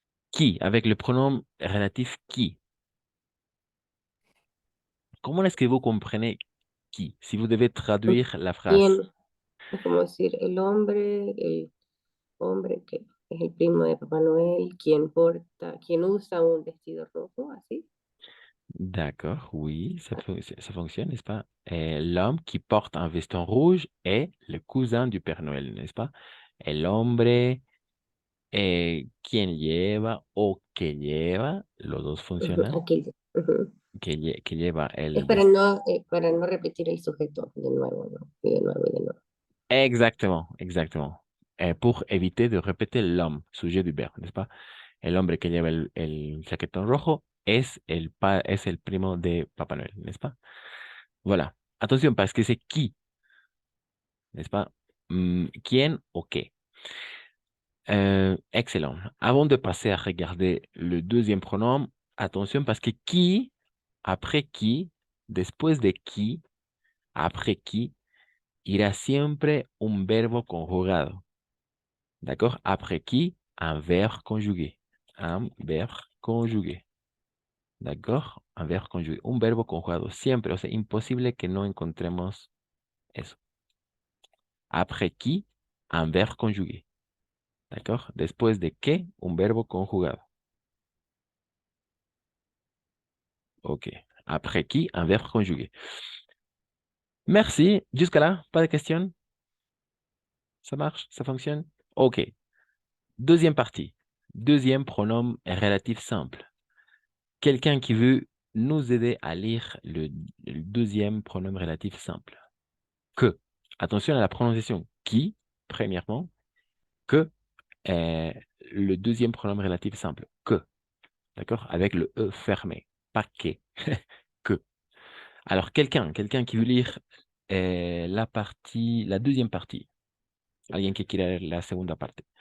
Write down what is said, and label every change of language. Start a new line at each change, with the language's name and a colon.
French: Qui, avec le pronom relatif qui. ¿Cómo est-ce que vous comprenez qui? Si vous devez traduire la phrase.
Spanish: ¿Quién? Es como decir el hombre que es el primo de Papá Noel, quien usa un vestido rojo, así.
French: D'accord, oui, ça fonctionne, n'est-ce pas? L'homme qui porte un veston rouge est le cousin du Père Noël, n'est-ce pas?
Spanish: El hombre quien lleva o que lleva, los dos funcionan, Aquello. Ujú. que lleva Es el veston. para no repetir el sujeto de nuevo, ¿no? Y de nuevo y de nuevo.
French: Exactement, exactement. Pour éviter de répéter l'homme, sujet du verbe, n'est-ce pas?
Spanish: El hombre que lleva el chaquetón rojo es el primo de Papá Noël,
French: n'est-ce pas? Voilà. Attention, parce que c'est qui, n'est-ce pas?
Spanish: ¿Quién o qué?
French: Excellent. Avant de passer à regarder le deuxième pronom, attention parce que qui, après qui,
Spanish: después de qui,
French: après qui,
Spanish: irá siempre un verbo conjugado.
French: D'accord? Après qui, un verbe conjugué. Un verbe conjugué. D'accord? Un verbe conjugué.
Spanish: Un verbo conjugado. Siempre. O sea, imposible que no encontremos eso.
French: Après qui, un verbe conjugué. D'accord?
Spanish: Después de qué, un verbo conjugado. Ok.
French: Après qui, un verbe conjugué. Merci. Jusqu'à là, pas de questions? Ça marche? Ça fonctionne? Ok. Deuxième partie. Deuxième pronom relatif simple. Quelqu'un qui veut nous aider à lire le deuxième pronom relatif simple. Que. Attention à la prononciation. Qui, premièrement. Que. Le deuxième pronom relatif simple. Que. D'accord? Avec le E fermé. Pas que. Que. Alors, quelqu'un qui veut lire la deuxième partie.
Spanish: Alguien que quiera leer la segunda parte.